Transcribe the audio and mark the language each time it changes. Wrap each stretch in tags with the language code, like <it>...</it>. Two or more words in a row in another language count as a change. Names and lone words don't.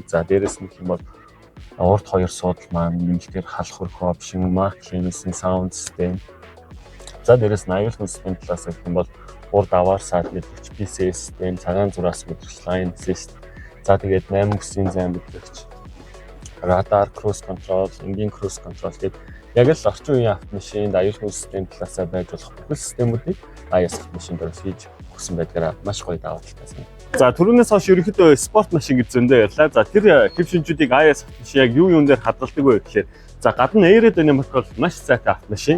<mn>За дээрэс нь гэх юм бол урд хоёр суудал маань нэмэлтээр халах хөрөх опшн,</mn> <en>Mark Clean sound system.</en> <mn>За дээрээс нь аюулгүй систем талаас гэх юм бол урд аваар саад мэдрэгч PC систем, цагаан зураас мэдрэгч</mn> <en>line assist.</en> <mn>За тэгээд 8 бүсийн зам мэдрэгч</mn> <en>radar cruise control,</en> <mn>энгийн</mn> <en>cruise control</en> <mn>гэдэг яг л орчин үеийн автомашинд аюулгүй систем талаасаа байж болох бүхэл системүүдийг IS автомашинд хийж өгсөн байдгаараа маш гоё даваа талтай байна. За түрүүнээс хойш ерөнхийдөө спорт машин гэж зөндөө ярьлаа. За тэр хэв шинжүүдийг IS автомашин яг юу дээр хадгалдаг вэ гэхээр за гадна aerodynamic бол маш сайтай автомашин.</mn>